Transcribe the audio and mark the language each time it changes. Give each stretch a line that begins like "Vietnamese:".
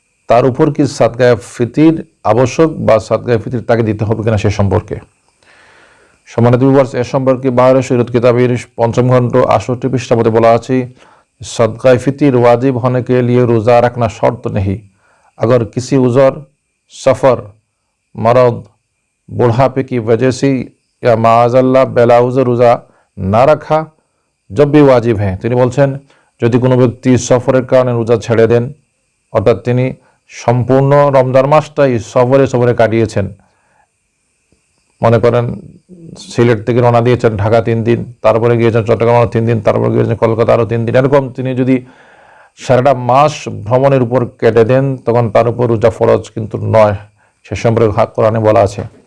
Bangla: তার উপর কি সাদকায়ে ফিতির আবশ্যক বা সাদকায়ে ফিতির তাকে দিতে হবে কিনা সে সম্পর্কে। সম্মানিত ভিউয়ার্স, এ সম্পর্কে বাহরে শরীয়ত কিতাবের 5ম খণ্ড 68 পৃষ্ঠা মধ্যে বলা আছে,
Hindi: सदका फितिर वाजिब होने के लिए रोज़ा रखना शर्त नहीं। अगर किसी उज़र, सफ़र, मरद, बुढ़ापे की वजह से या माअज़ल्लाह बेला उज़र रोज़ा ना रखा जब भी वाजिब हैं।
Bangla: তিনি বলছেন যদি কোনো ব্যক্তি সফরের কারণে রোজা ছেড়ে দেন, অর্থাৎ তিনি সম্পূর্ণ রমজান মাসটাই সফরে কাটিয়েছেন, মনে করেন সিলেট থেকে রওনা দিয়েছেন ঢাকা 3 দিন, তারপরে গিয়েছেন চট্টগ্রাম 3 দিন, তারপরে গিয়েছেন কলকাতা আরও 3 দিন, এরকম তিনি যদি সারাটা মাস ভ্রমণের উপর কেটে দেন তখন তার উপর রোজা ফরজ কিন্তু নয়, সে সম্পর্কে কোরআনে বলা আছে।